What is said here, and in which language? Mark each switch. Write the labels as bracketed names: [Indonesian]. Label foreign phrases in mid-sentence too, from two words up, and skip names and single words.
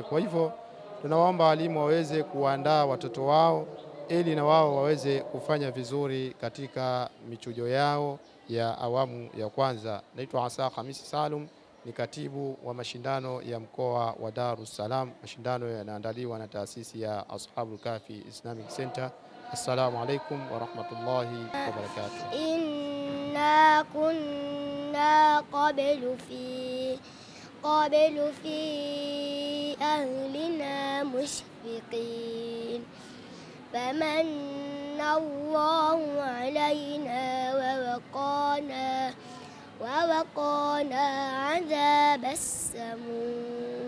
[Swahili] Kwa hivyo tunawaomba walimu waweze kuandaa watoto wao ili na wao waweze kufanya vizuri katika michujo yao ya awamu ya kwanza. Naitwa Asa Khamisi Salum, ni katibu wa mashindano ya mkoa wa Dar es Salaam. Mashindano yanaandaliwa na taasisi ya Ashabul Kahfi Islamic Center. [Arabic] السلام عليكم ورحمة الله وبركاته. إنا كنا قبل في أهلنا مشفقين فمن الله علينا ووقانا عذاب السموم.